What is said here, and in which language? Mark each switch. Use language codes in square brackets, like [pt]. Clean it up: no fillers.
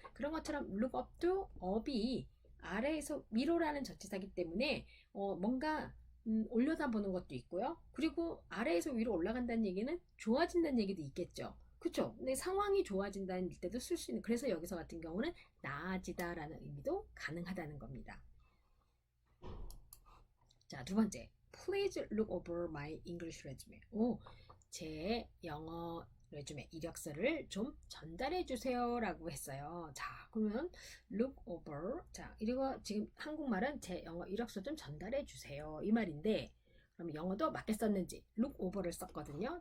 [ko] 그런 것처럼 look up도 up이 아래에서 위로라는 전치사이기 때문에 뭔가 올려다보는 것도 있고요. 그리고 아래에서 위로 올라간다는 얘기는 좋아진다는 얘기도 있겠죠. 그쵸? 근데 상황이 좋아진다는 때도 쓸 수 있는, 그래서 여기서 같은 경우는 나아지다라는 의미도 가능하다는 겁니다. 자, 두 번째. [en] Please look over my English resume. [ko] 제 영어 레주메 이력서를 좀 전달해 주세요 라고 했어요. 자, 그러면 look over. 자, 이거 지금 한국말은 제 영어 이력서 좀 전달해 주세요 이 말인데, 그럼 영어도 맞게 썼는지 look over를 썼거든요.